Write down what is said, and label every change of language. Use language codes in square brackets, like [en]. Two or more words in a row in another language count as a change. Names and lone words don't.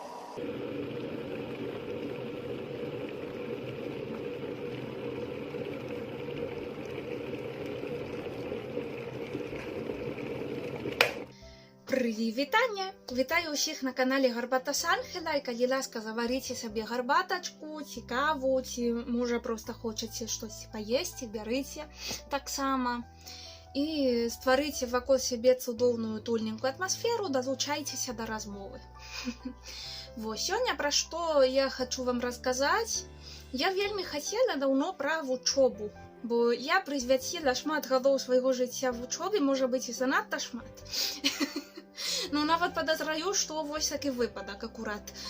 [be] Вітання! [uk] Вітаю усіх на каналі Гарбата з Ангела, і калі ласка, заваріце собі гарбаточку, ці каву, ці може просто хочеце щось поїсти, берите так само. І створите вокруг себе [be] цудоўную тульненькую [uk] атмосферу, долучайтеся до розмови. [be] Сёння про што я хочу вам расказаць. Я вельмі хацела даўно пра вучобу, бо я прысвяціла шмат гадоў свайго жыцця вучобе, можа быць і занадта шмат. Ну, нават подозраю, што вось такі выпадак акурат.